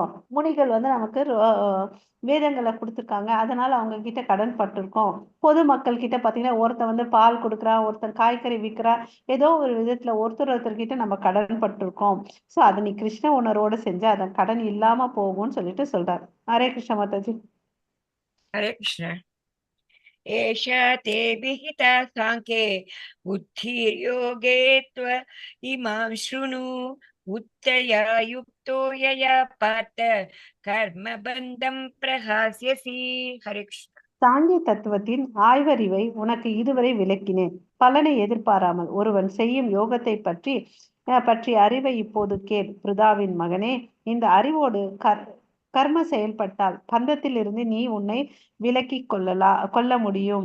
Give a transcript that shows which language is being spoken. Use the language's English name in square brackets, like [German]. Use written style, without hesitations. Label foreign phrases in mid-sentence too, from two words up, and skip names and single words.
[Tamil] முனிகள் வந்து நமக்கு வேதங்களை கொடுத்துருக்காங்க, அதனால அவங்க கிட்ட கடன் பட்டிருக்கோம். பொதுமக்கள் கிட்ட பாத்தீங்கன்னா ஒருத்தன் வந்து பால் கொடுக்குறான், ஒருத்தன் காய்கறி விற்கிறா, ஏதோ ஒரு விதத்துல ஒருத்தர்கிட்ட நம்ம கடன் பட்டிருக்கோம். சோ அதை நீ கிருஷ்ண உணர்வோட செஞ்சா அதன் கடன் இல்லாம போகும்னு சொல்லிட்டு சொல்றாரு. ஹரே கிருஷ்ண மாதாஜி. [Sanskrit] हरे कृष्ण. एषा ते विहिता साङ्ख्ये बुद्धिर्योगे त्व इमां शृणु उत्तया युक्तो यया पार्थ कर्मबन्धं प्रहास्यसि. हरे कृष्ण. [Tamil] சாங்கிய தத்துவத்தின் ஆய்வறிவை உனக்கு இதுவரை விளக்கினேன். பலனை எதிர்பாராமல் ஒருவன் செய்யும் யோகத்தை பற்றிய அறிவை இப்போது கேள். பிருதாவின் மகனே, இந்த அறிவோடு கர்ம செயல்பட்டால் பந்தத்தில் இருந்து நீ உன்னை விலக்கி கொள்ள முடியும்.